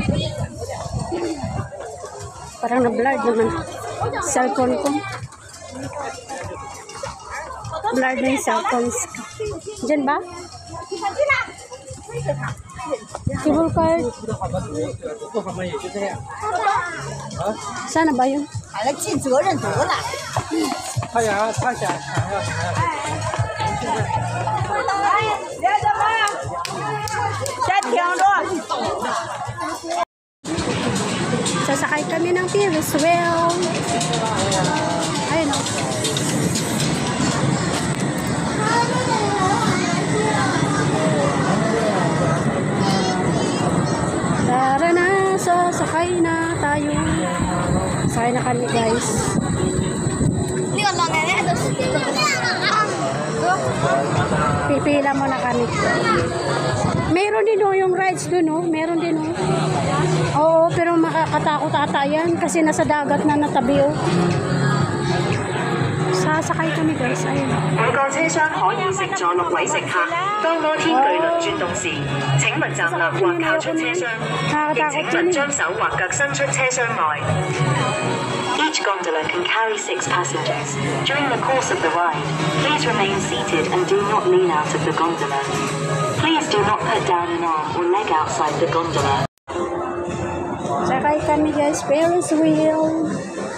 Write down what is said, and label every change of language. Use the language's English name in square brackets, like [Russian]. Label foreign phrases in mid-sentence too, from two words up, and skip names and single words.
[Filipino] Parang na-blurred naman cellphone ko. Blurred na yung cellphone ko. Diyan ba? [English] Cable card. [Filipino] Sana ba yun? [Chinese] 来了，尽责任得了。先听着。 [Filipino] Sasakay kami ng Ferris wheel. Ayun o. Tara na, sasakay na tayo. Sakay na kami guys. Pipila muna kami. Meron din yung rides dun meron din Oo, pero makakatakot ata yan kasi nasa dagat na natabi Sasakay kami guys, ayun. [Chinese] 每個車廂可以乘坐6位乘客。當摩天巨輪轉動時，請勿站立或靠出車廂，亦請勿將手或腳伸出車廂外。 [English] Each gondola can carry 6 passengers. During the course of the ride, please remain seated and do not lean out of the gondola. Please do not put down an arm or leg outside the gondola. [Filipino] Sakay kami guys, Ferris wheel.